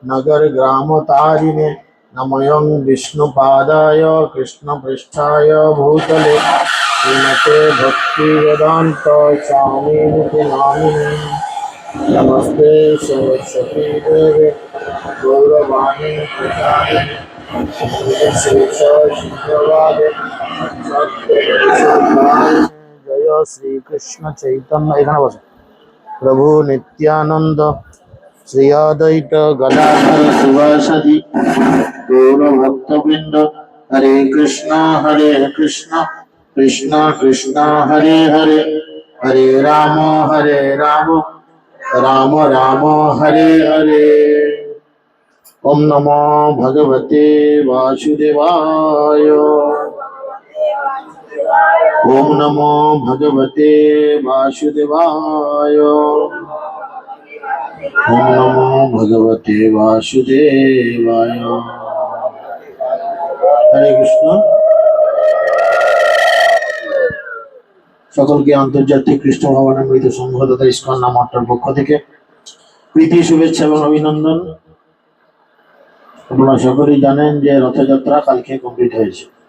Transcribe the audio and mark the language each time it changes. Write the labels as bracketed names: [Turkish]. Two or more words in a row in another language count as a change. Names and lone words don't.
[Sanskrit] नगर ग्राम तारिणे नमयं विष्णुपादाय कृष्णपृष्ठाय भूतले श्रीमते भक्ति वेदांत स्वामिनिति नामिने नमस्ते सरस्वती देवे गौरवाणी प्रचारिणे निर्विशेषशून्यवादे सत्यदेशोद्धारिणे जय श्री कृष्ण चैतन्य एखाने बसो प्रभु नित्यानंद श्री अद्वैत गदाधर शिवासदि गौर भक्तवृंद हरे कृष्णा कृष्णा कृष्णा हरे हरे हरे राम राम राम हरे हरे। ओम नमो भगवते वासुदेवाय। ओम नमो भगवते वासुदेवाय। ओम नमो भगवते वासुदेवाय। हरे कृष्ण। [Bangla] সকলকে আন্তর্জাতিক কৃষ্ণ ভবনামৃত সংঘ তথা ইস্কন নামটার পক্ষ থেকে প্রীতি শুভেচ্ছা এবং অভিনন্দন। আপনারা সকলেই জানেন যে রথযাত্রা কালকে কমপ্লিট হয়েছে।